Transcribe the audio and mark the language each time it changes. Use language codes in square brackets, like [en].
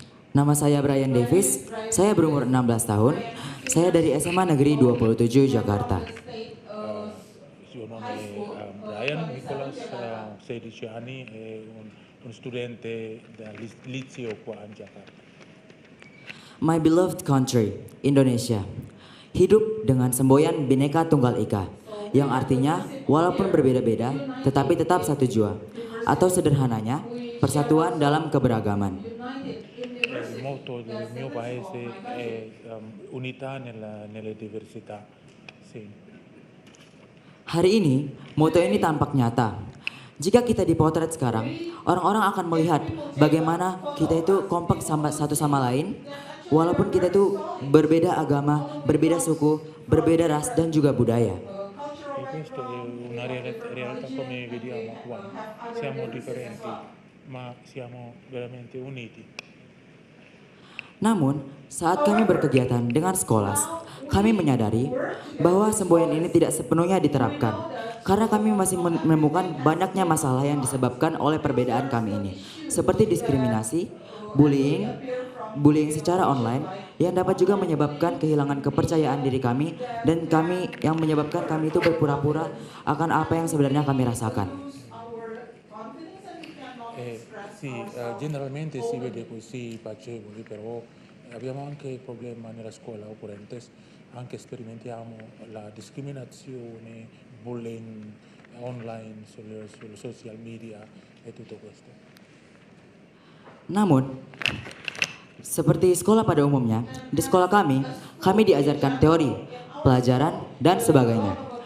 [id] Nama saya Brian Davis, saya berumur 16 tahun, saya dari SMA Negeri 27 Jakarta. [it] Suo nome è Brian Nicolas, 16 anni, è un studente del liceo qua a Jakarta. [en] My beloved country, Indonesia. [id] Hidup dengan semboyan Bhinneka Tunggal Ika, yang artinya walaupun berbeda-beda tetapi tetap satu jua, atau sederhananya persatuan dalam keberagaman. [it] Il motto del mio paese è unità nelle diversità. Sì. [id] Hari ini, moto ini tampak nyata. Jika kita dipotret sekarang, orang-orang akan melihat bagaimana kita itu kompak satu sama lain, walaupun kita itu berbeda agama, berbeda suku, berbeda ras dan juga budaya. [it] questo è una realtà come vediamo qua. Siamo differenti, ma siamo veramente uniti. [id] Namun, saat kami berkegiatan dengan Skolas, kami menyadari bahwa semboyan ini tidak sepenuhnya diterapkan karena kami masih menemukan banyaknya masalah yang disebabkan oleh perbedaan kami ini, seperti diskriminasi, bullying secara online yang dapat juga menyebabkan kehilangan kepercayaan diri kami dan yang menyebabkan kami itu berpura-pura akan apa yang sebenarnya kami rasakan. [it] Sì, generalmente si vede così piacevoli, però abbiamo anche il problema nella scuola occorrente, anche sperimentiamo la discriminazione, bullying online, sul social media e tutto questo. [id] Namun, seperti sekolah pada umumnya, di sekolah kami diajarkan teori, pelajaran, dan sebagainya.